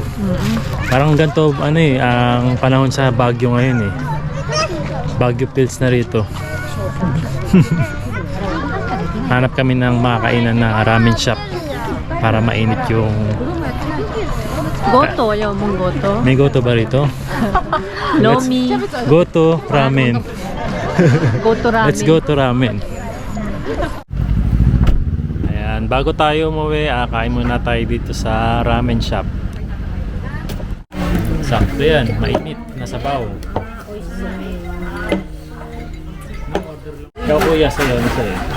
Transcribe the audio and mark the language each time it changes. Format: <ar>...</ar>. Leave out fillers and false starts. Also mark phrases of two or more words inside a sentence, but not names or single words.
<tl>Parang ganito, ano eh, ang panahon sa Baguio ngayon eh. Baguio Pills na rito. Hanap kami ng makakainan na ramen shop para mainit yung... Goto, ayaw mong goto. May goto ba rito? Lomi. Goto ramen. Goto ramen.</tl> <en>Let's go to ramen.</en> <tl>Ayan, bago tayo umuwi, kain muna tayo dito sa ramen shop. Sakto yan, mainit, nasabaw. Ikaw kuya, sa'yo, ano sa'yo?</tl>